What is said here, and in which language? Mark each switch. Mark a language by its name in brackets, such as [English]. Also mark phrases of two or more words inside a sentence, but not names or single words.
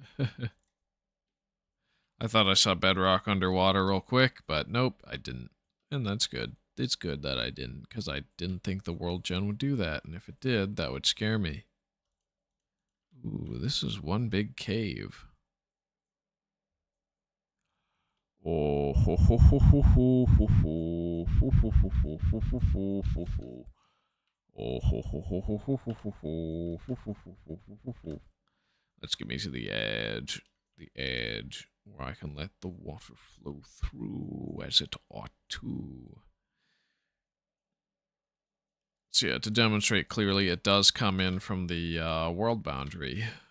[English] I thought I saw bedrock underwater real quick, but nope, I didn't. And that's good. It's good that I didn't, because I didn't think the World Gen would do that, and if it did, that would scare me. Ooh, this is one big cave. Oh, ho, ho, ho, ho, ho, ho, ho, ho, ho, ho, ho, ho, ho, ho, ho. Oh, ho, ho, ho, ho, ho, ho, ho, ho, ho, ho, ho, ho, ho. Let's get me to the edge, where I can let the water flow through as it ought to. So yeah, to demonstrate clearly, it does come in from the world boundary.